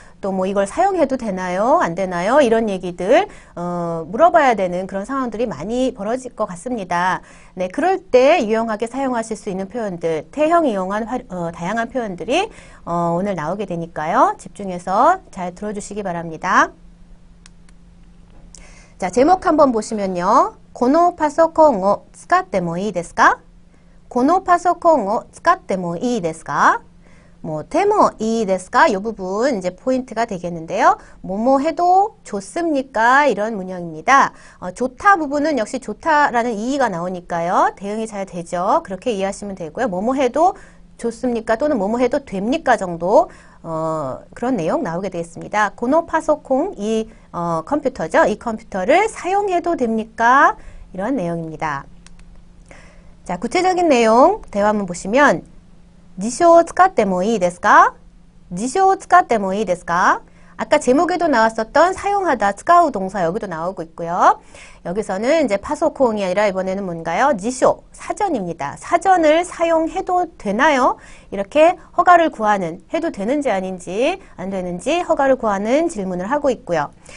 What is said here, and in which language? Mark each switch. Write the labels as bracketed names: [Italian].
[Korean] 또 뭐 이걸 사용해도 되나요? 안 되나요? 이런 얘기들 물어봐야 되는 그런 상황들이 많이 벌어질 것 같습니다. 네, 그럴 때 유용하게 사용하실 수 있는 표현들, 태형 이용한 다양한 표현들이 오늘 나오게 되니까요. 집중해서 잘 들어주시기 바랍니다. 자, 제목 한번 보시면요. [Japanese] このパソコンを使ってもいいですか?このパソコンを使ってもいいですか? 뭐, 데모 이 데스까? [Korean] 이 부분 이제 포인트가 되겠는데요. 뭐뭐 해도 좋습니까? 이런 문형입니다. 좋다 부분은 역시 좋다라는 이의가 나오니까요. 대응이 잘 되죠. 그렇게 이해하시면 되고요. 뭐뭐 해도 좋습니까? 또는 뭐뭐 해도 됩니까? 정도 그런 내용 나오게 되겠습니다. 고노 파소콩 이 컴퓨터죠. 이 컴퓨터를 사용해도 됩니까? 이런 내용입니다. 자, 구체적인 내용 대화 한번 보시면 [Japanese] 辞書を使ってもいいですか? 辞書を使ってもいいですか? [Korean] 아까 제목에도 나왔었던 사용하다, 使う 동사 여기도 나오고 있고요. 여기서는 이제 파소콩이 아니라 이번에는 뭔가요? 지쇼, 사전입니다. 사전을 사용해도 되나요? 이렇게 허가를 구하는, 해도 되는지 아닌지 안 되는지 허가를 구하는 질문을 하고 있고요.